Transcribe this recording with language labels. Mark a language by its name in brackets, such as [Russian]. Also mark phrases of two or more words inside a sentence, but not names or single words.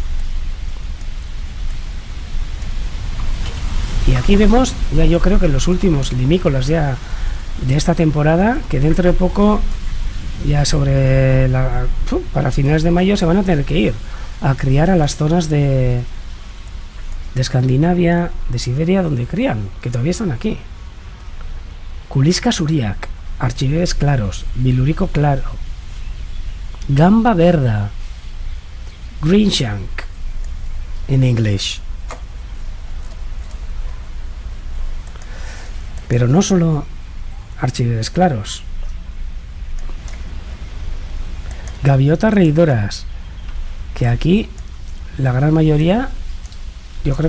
[Spanish] Y aquí vemos, ya yo creo que los últimos limícolas ya de esta temporada, que dentro de poco ya para finales de mayo se van a tener que ir a criar a las zonas de Escandinavia, de Siberia, donde crían, que todavía están aquí. Kuliska suriak, Archivedes claros, Bilurico claro, Gamba verda, Greenshank en inglés. Pero no solo Archivedes claros, gaviotas reidoras, que aquí la gran mayoría yo creo